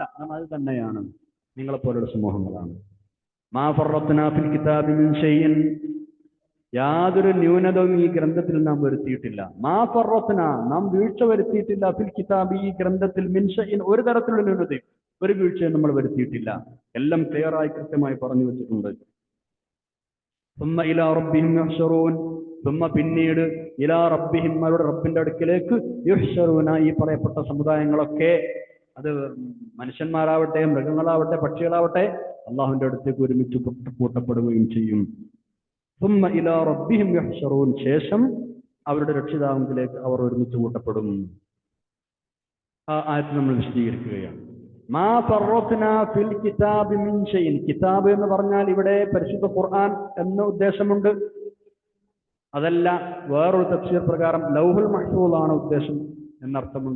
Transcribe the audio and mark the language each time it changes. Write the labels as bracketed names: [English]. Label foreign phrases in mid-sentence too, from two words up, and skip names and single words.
[Malayalam] അത് തന്നെയാണ്, നിങ്ങളെപ്പോലെയുള്ള സമൂഹങ്ങളാണ്. [Arabic] ما فرطنا في الكتاب من شيء, [Malayalam] യാതൊരു ന്യൂനതയും ഈ ഗ്രന്ഥത്തിൽ നാം വരുത്തിയിട്ടില്ല. [Arabic] ما فرطنا, [Malayalam] നാം വീഴ്ച വരുത്തിയിട്ടില്ല, [Arabic] في الكتاب, [Malayalam] ഈ ഗ്രന്ഥത്തിൽ, [Arabic] من شيء, [Malayalam] ഒരു തരത്തിലുള്ള ന്യൂനതയും, ഒരു വീഴ്ചയും നമ്മൾ വരുത്തിയിട്ടില്ല. എല്ലാം ക്ലിയറായി കൃത്യമായി പറഞ്ഞു വെച്ചിട്ടുണ്ട്. [Arabic] ثم إلى ربهم يحشرون, [Malayalam] പിന്നീട് [Arabic] إلى ربهم, [Malayalam] അവരുടെ റബ്ബിന്റെ അടുക്കിലേക്ക്, യുഹ്ശറൂന, ഈ പറയപ്പെട്ട സമുദായങ്ങളൊക്കെ, അത് മനുഷ്യന്മാരാവട്ടെ, മൃഗങ്ങളാവട്ടെ, പക്ഷികളാവട്ടെ, അള്ളാഹുവിന്റെ അടുത്തേക്ക് ഒരുമിച്ച് കൂട്ടപ്പെടുകയും ചെയ്യും. [Arabic] ثم إلى ربهم يحشرون, [Malayalam] ശേഷം അവരുടെ രക്ഷിതാവിലേക്ക് അവർ ഒരുമിച്ച് കൂട്ടപ്പെടും. ആ ആയത്ത് നമ്മൾ വിശദീകരിക്കുകയാണ്. [Arabic] ما فرطنا في الكتاب من شيء, [Malayalam] കിതാബ് എന്ന് പറഞ്ഞാൽ ഇവിടെ പരിശുദ്ധ ഖുർആൻ എന്ന ഉദ്ദേശമുണ്ട്. അതല്ല, വേറൊരു തഫ്സീർ പ്രകാരം ലൗഹുൽ മഹ്ഫൂദ് ആണ് ഉദ്ദേശം എന്നർത്ഥമുണ്ട്.